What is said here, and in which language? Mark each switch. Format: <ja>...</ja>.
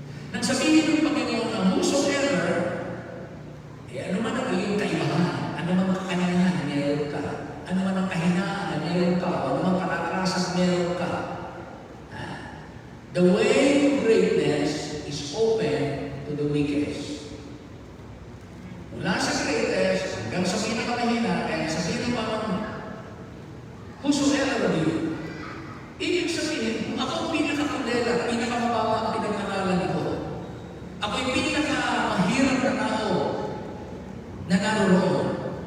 <tl>Nang sabihin ng Panginoon ang whosoever, ano man ang iyong kaibahan, ano man ang kakanahan na meron ka, ano man ang kahinaan na meron ka, ano man ang kalakasan na meron ka.</tl> <en>The way to greatness is open to the weakest.</en> <tl>Mula sa greatest hanggang sa pinakamahina, kaya sabihin ng Panginoon,</tl> <en>whosoever of you,</en> <tl>ibig sabihin, kung ako ang pinakakandela, pinakamababa ang pinag-aralan ko, ako yung pinakamahirap na tao na naroon.</tl>